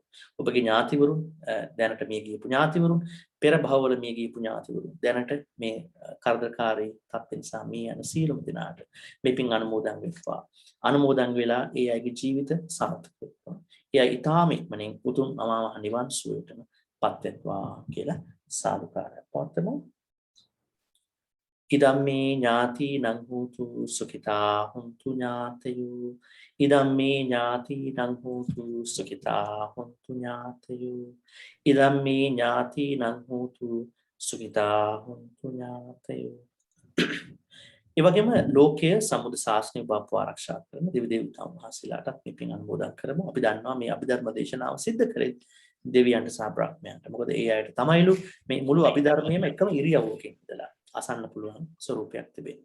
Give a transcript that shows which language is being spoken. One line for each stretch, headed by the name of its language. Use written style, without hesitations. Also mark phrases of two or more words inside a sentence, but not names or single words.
Sinhala: ඔබගේ ඥාතිවරුන් දැනට මිය ගියපු ඥාතිවරුන්, පෙර භවවල මිය ගියපු ඥාතිවරුන් දැනට මේ කරදරකාරී තත්ත්ව නිසා මිය යන සියලුම දිනාට මේ පින් අනුමෝදන් වෙත්වා. අනුමෝදන් වෙලා ඒ අයගේ ජීවිත සාර්ථක වෙත්වා. ඒ අය ඊටාම ඉක්මනින් උතුම් අමා මහ නිවන් සුවයටම පත් වෙත්වා කියලා සාදුකාරය පවත්වමු.
Pali: ඉදම්මේ ඥාති නං හෝතු සුඛිතා හුන්තු ඥාතයෝ. ඉදම්මේ ඥාති නං හෝතු සුඛිතා හුන්තු ඥාතයෝ. ඉදම්මේ ඥාති නං හෝතු සුඛිතා හුන්තු ඥාතයෝ.
Sinhala: ඒ වගේම ලෝකයේ සම්බුද්ධ ශාසනය බව ආරක්ෂා කරන දෙවි දේවතාවුන් වහන්සේලාට මේ පින් අනුමෝදන් කරමු. අපි දන්නවා මේ අභිධර්ම දේශනාව සිද්ධ කරේ දෙවියන්ට සහ බ්‍රහ්මයන්ට. මොකද ඒ අයට තමයිලු මේ මුළු අභිධර්මයේම එකම ඉරියව්වකින් ඉඳලා අසන්න පුළුවන් ස්වරූපයක් තිබෙනවා.